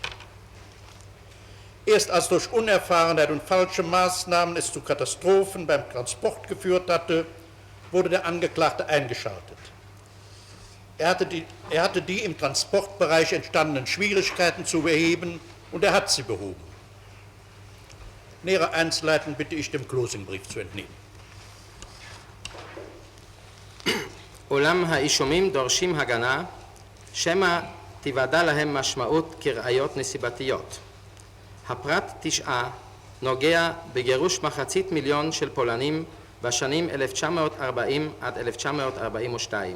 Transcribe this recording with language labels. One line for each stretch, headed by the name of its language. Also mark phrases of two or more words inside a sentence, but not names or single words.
German: Erst als durch Unerfahrenheit und falsche Maßnahmen es zu Katastrophen beim Transport geführt hatte, wurde der Angeklagte eingeschaltet. Er hatte die im Transportbereich entstandenen Schwierigkeiten zu beheben und er hat sie behoben. Nähere Einzelheiten bitte ich dem Closingbrief zu entnehmen.
Hebrew: אולם האישומים דורשים הגנה, שמא תיוודע להם משמעות כראיות נסיבתיות. הפרט 9 נוגע בגירוש מחצית מיליון של פולנים בשנים 1940 עד 1942.